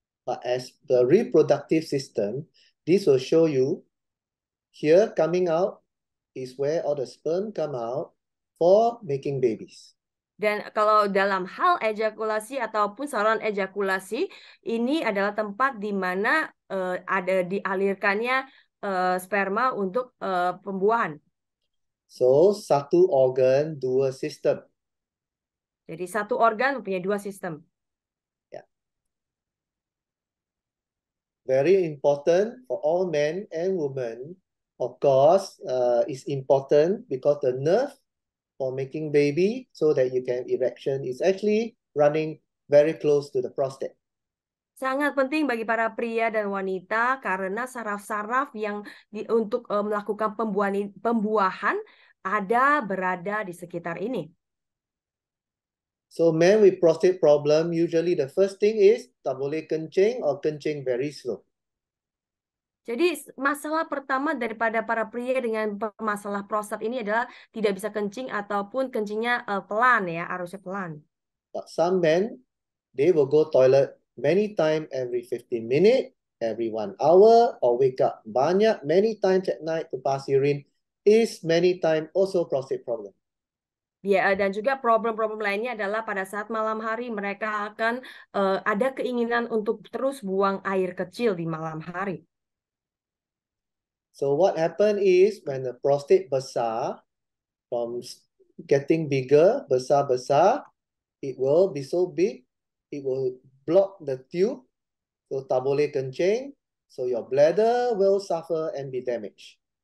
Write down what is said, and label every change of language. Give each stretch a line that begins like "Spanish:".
English: But as the reproductive system, this will show you here coming out is where all the sperm come out for making babies.
Indonesian: Dan kalau dalam hal ejakulasi ataupun saluran ejakulasi, ini adalah tempat di mana ada dialirkannya sperma untuk pembuahan. So, satu organ, dua sistem. Jadi satu organ mempunyai dua sistem.
English: Yeah. Very important for all men and women. Of course, it's important because the nerve for making baby so that you can erection is actually running very close to the prostate.
Indonesian: Sangat penting bagi para pria dan wanita karena saraf-saraf yang untuk melakukan pembuahan berada di sekitar ini.
English: So men with prostate problem, usually the first thing is
Malay: tak boleh kencing
English: or kencing very slow.
Indonesian: Jadi masalah pertama daripada para pria dengan masalah prostat ini adalah tidak bisa kencing ataupun kencingnya pelan ya, harusnya pelan.
English: But some men, they will go toilet many times every 15 minutes, every 1 hour, or wake up many times at night to pass urine is many times also prostate problem.
Indonesian: Ya, dan juga problem-problem lainnya adalah pada saat malam hari mereka akan ada keinginan untuk terus buang air kecil di malam hari.
English: So what happen is when the prostate besar, from getting bigger, besar, it will be so big, it will block the tube, so
Malay: tak boleh kencing,
English: so your bladder will suffer and be damaged.